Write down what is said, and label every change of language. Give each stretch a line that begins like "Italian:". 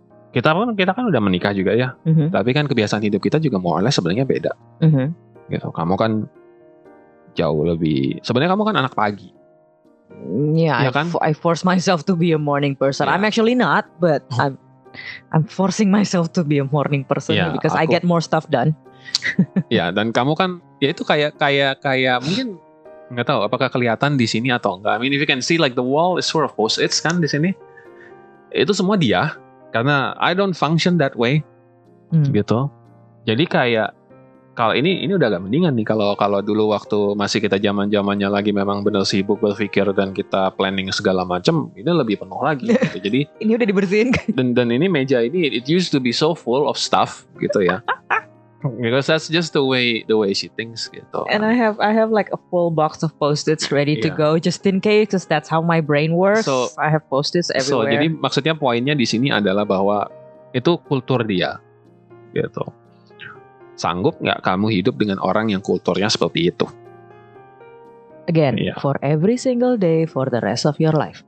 Indonesian: Kita kan udah menikah juga ya. Mm-hmm. Tapi kan kebiasaan hidup kita juga
English: more or less
Indonesian: sebenarnya beda. Mm-hmm. Gitu. Kamu kan jauh lebih. Sebenarnya kamu kan anak pagi.
English: Yeah,
Indonesian: ya kan?
English: I force myself to be a morning person. Yeah. I'm actually not, but I'm forcing myself to be a morning person because I get more stuff done.
Indonesian: Ya, dan kamu kan ya itu kayak mungkin nggak tahu apakah kelihatan di sini atau enggak.
English: I mean if you can see like the wall is full of post-its
Indonesian: kan di sini. Itu semua dia, karena
English: I don't function that way.
Indonesian: Gitu. Jadi kayak kalau ini udah agak mendingan nih kalau dulu waktu masih kita zaman-zamannya lagi memang benar sibuk berpikir dan kita planning segala macam, ini lebih penuh lagi gitu. Jadi ini udah dibersihin dan ini meja ini
English: it used to be so full of stuff
Indonesian: gitu ya.
English: Because that's just the way she thinks
Indonesian: gitu.
English: And I have like a full box of post-its ready to go just in case, because that's how my brain works. So I have post-its everywhere.
Indonesian: So jadi maksudnya poinnya di sini adalah bahwa itu kultur dia gitu. Sanggup nggak kamu hidup dengan orang yang kulturnya seperti itu?
English: Again, for every single day, for the rest of your life.